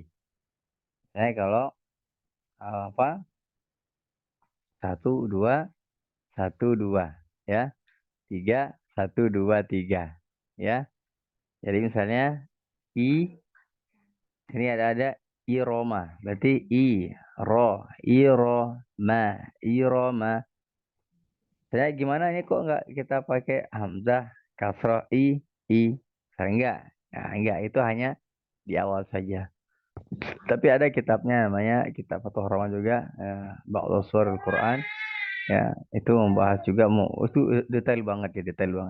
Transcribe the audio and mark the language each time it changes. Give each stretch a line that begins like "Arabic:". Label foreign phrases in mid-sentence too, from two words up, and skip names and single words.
Indonesian: Saya kalau apa? 1 2 1 2 ya. 3 1 2 3 ya. Jadi misalnya i, ini ada iroma, berarti i ro, iroma, iroma. Saya gimana ini kok nggak kita pakai hamzah, kasroh, i. Saya enggak, itu hanya di awal saja. Tapi ada kitabnya namanya kitab Fathur Rahman juga, Ba'dhu Surul Quran. Ya, itu membahas juga itu detail banget ya, detail banget.